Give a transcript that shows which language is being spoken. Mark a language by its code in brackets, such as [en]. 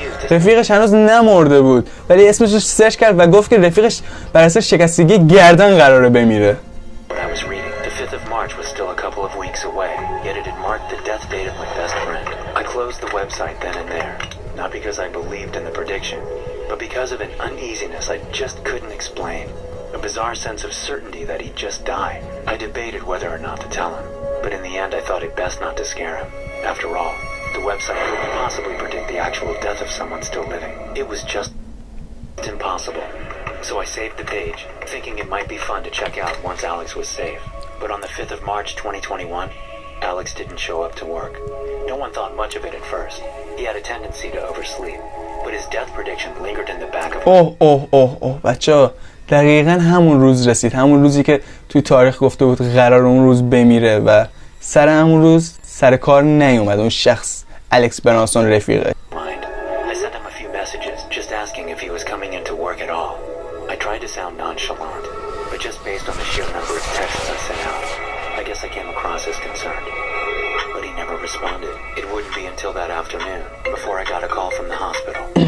[fa] رفیقش هنوز نمرده بود ولی اسمش رو سرچ کرد و گفت که رفیقش بر اثر شکستگی گردن قراره بمیره. [en] I was reading. The 5th of March was still a couple of weeks away, yet it had marked the death date of my best friend. I closed the website then and there, not because I believed in the prediction, but because of an uneasiness I just couldn't explain. A bizarre sense of certainty that he'd just died. I debated whether or not to tell him, but in the end I thought it best not to scare him. After all, the website couldn't possibly predict the actual death of someone still living. It was just impossible. So I saved the page, thinking it might be fun to check out once Alex was safe. But on the 5th of March 2021, Alex didn't show up to work. No one thought much of it at first. He had a tendency to oversleep, but his death prediction lingered in the back of his [fa] بچه‌ها دقیقاً همون روز رسید، همون روزی که توی تاریخ گفته بود قرار اون روز بمیره و سر همون روز سر کار نیومد اون شخص الکس برانسون رفیقه. [en] I sent him a few messages just asking if he was coming into work at all. I tried to sound nonchalant, but just based on the sheer number of texts I sent out, I guess I came across as concerned. But he never responded. It wouldn't be until that afternoon before I got a call from the hospital.